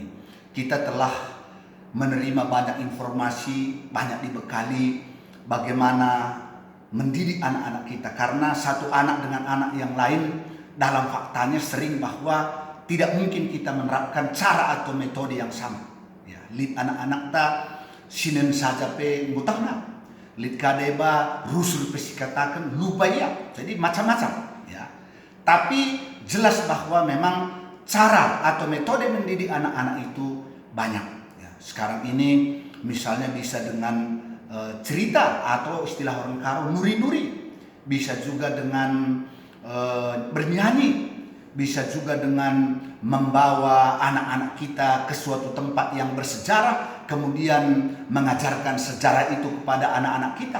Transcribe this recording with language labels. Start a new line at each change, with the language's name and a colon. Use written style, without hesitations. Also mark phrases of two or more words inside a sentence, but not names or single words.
Indonesian: Kita telah menerima banyak informasi, banyak dibekali bagaimana mendidik anak-anak kita. Karena satu anak dengan anak yang lain dalam faktanya sering bahwa tidak mungkin kita menerapkan cara atau metode yang sama. Ya,
Batak Karo: lid anak-anak ta sinen saja pe ngutahna, lid kadeba rusul pesi katakan lupa ya.
Indonesian: Jadi macam-macam. Ya, tapi jelas bahwa memang cara atau metode mendidik anak-anak itu banyak. Ya, sekarang ini misalnya bisa dengan cerita atau istilah orang Karo nuri-nuri, bisa juga dengan bernyanyi, bisa juga dengan membawa anak-anak kita ke suatu tempat yang bersejarah, kemudian mengajarkan sejarah itu kepada anak-anak kita.